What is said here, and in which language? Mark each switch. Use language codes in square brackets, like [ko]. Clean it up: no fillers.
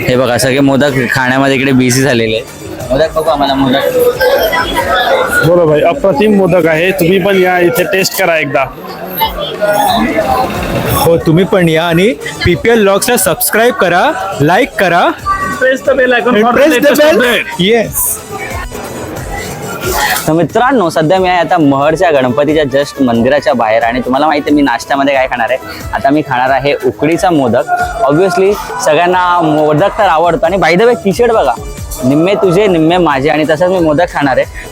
[mr] हे बघा सगळे मोदक खाण्यामध्ये इकडे बिझी झालेले। मोदक बघू, आम्हाला मोदक। [hi] बोलो भाई, [mr] अप्रतिम मोदक आहे, तुम्ही पण या इथे टेस्ट करा एकदा। हो तुम्ही पण या आणि PPL ब्लॉग्सला सबस्क्राईब करा, लाईक करा, [en] Press the bell icon for the latest update. Yes. [mr] तर मित्रांनो सध्या मी आहे आता महडच्या गणपतीच्या जस्ट मंदिराच्या बाहेर आणि तुम्हाला माहिती आहे मी नाश्त्यामध्ये काय खाणार आहे। आता मी खाणार आहे उकडीचा मोदक। ऑब्व्हियसली सगळ्यांना मोदक तर आवडतो आणि by the way T shirt बघा, निम्मे तुझे निम्मे माझे, आणि तसंच मी मोदक खाणार आहे।